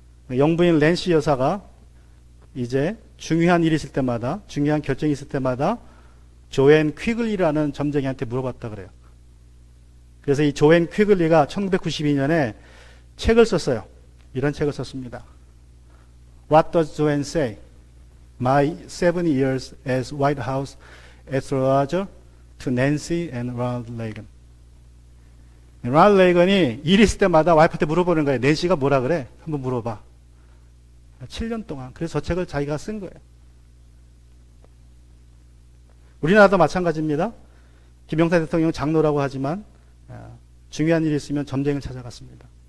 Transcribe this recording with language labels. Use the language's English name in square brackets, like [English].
[Korean] 영부인 낸시 여사가 이제 중요한 일이 있을 때마다, 중요한 결정이 있을 때마다 조앤 퀴글리라는 점쟁이한테 물어봤다 그래요. 그래서 이 조앤 퀴글리가 1992년에 책을 썼어요. 이런 책을 썼습니다. [English] What does Joanne say? My 7 years as White House astrologer to Nancy and Ronald Reagan. [Korean] ronald 레이건이 일 있을 때마다 와이프한테 물어보는 거예요. 낸시가 뭐라 그래? 한번 물어봐. 7년 동안. 그래서 저 책을 자기가 쓴 거예요. 우리나라도 마찬가지입니다. 김영삼 대통령 장로라고 하지만 중요한 일이 있으면 점쟁이를 찾아갔습니다.